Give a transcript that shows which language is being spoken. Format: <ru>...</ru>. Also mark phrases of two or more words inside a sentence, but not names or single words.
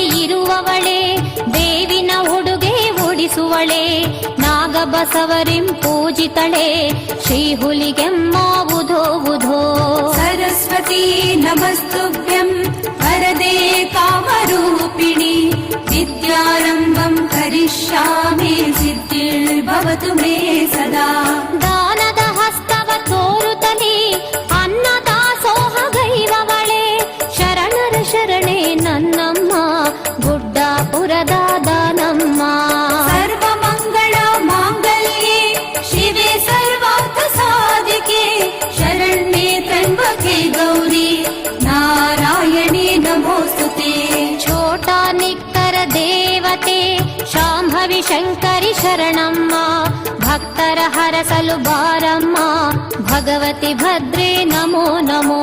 <kn>ಇರುವವಳೆ ದೇವಿನ ಉಡುಗೆ ಉಡಿಸುವಳೆ ನಾಗಬಸವರಿಂ ಪೂಜಿತಳೆ ಶ್ರೀ ಹುಲಿಗೆಮ್ಮ ಉಧೋ ಉಧೋ</kn> <sa>सरस्वती नमस्तुभ्यं वरदे कामरूपिणि विद्यारम्भं करिष्यामि सिद्धिर्भवतु मे सदा</sa> <kn>ದಾನದ ಹಸ್ತವ ತೋರುತ್ತಲಿ ಅನ್ನದಾಸೋಹಗೈವವಳೆ ಶರಣರ ಶರಣೆ ನನ್ನಮ್ಮ ಗುಡ್ಡಾಪುರದ ದಾನಮ್ಮ</kn> <sa>सर्वमङ्गल माङ्गल्ये शिवे सर्वार्थ साधिके शरण्ये त्र्यम्बके गौरी नारायणी नमोस्तुते</sa> <kn>ಛೋಟ ನಿಕ್ಕರ ದೇವತೆ ಶಾಂಭವಿ ಶಂಕರಿ ಶರಣಮ್ಮ ಭಕ್ತರ ಹರಸಲು ಬಾರಮ್ಮ ಭಗವತಿ ಭದ್ರೇ ನಮೋ ನಮೋ</kn>